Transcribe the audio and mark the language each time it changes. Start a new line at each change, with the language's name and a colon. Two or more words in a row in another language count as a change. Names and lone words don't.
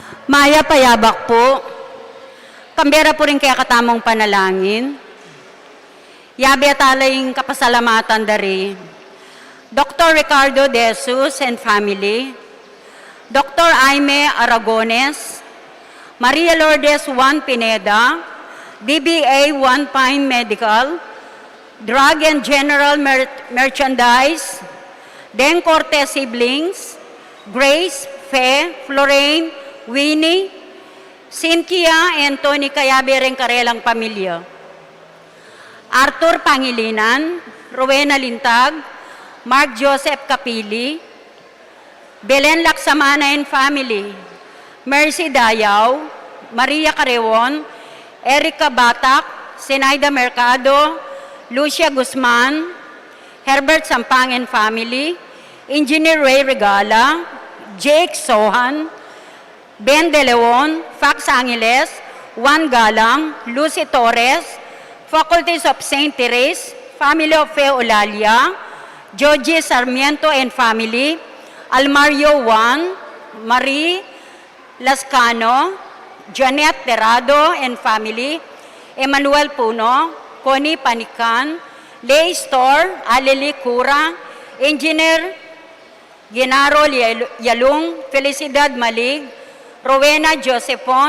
Pampanga: Maya Payabak po. Kambera po rin kaya katamong panalangin. Yabi at alaying kapasalamatan dari. Dr. Ricardo De Jesus and family. Dr. Aime Aragones. Maria Lourdes Juan Pineda. DBA One Pine Medical. Drug and General Merchandise. Den Cortez Siblings. Grace, Fe, Florine, Winnie, Cynthia, and Tony Cayabereng Karelang Pamilya. Arthur Pangilinan, Rowena Lintag, Mark Joseph Kapili, Belen Laksamana and family, Mercy Dayaw, Maria Carewon, Erica Batak, Zenaida Mercado, Lucia Guzman, Herbert Sampang and family, Engineer Ray Regala, Jake Sohan, Ben De Leon, Fax Angeles, Juan Galang, Lucy Torres,
English: Faculties of
Pampanga: St. Therese, Family of Fe Olalia, Georgie Sarmiento and family, Almario Juan, Marie Lascano, Janet Terrado and family, Emmanuel Puno, Connie Panican, Lay Store, Aleli Cura, Engineer Genaro Yalung, Felicidad Malig, Rowena Josephon,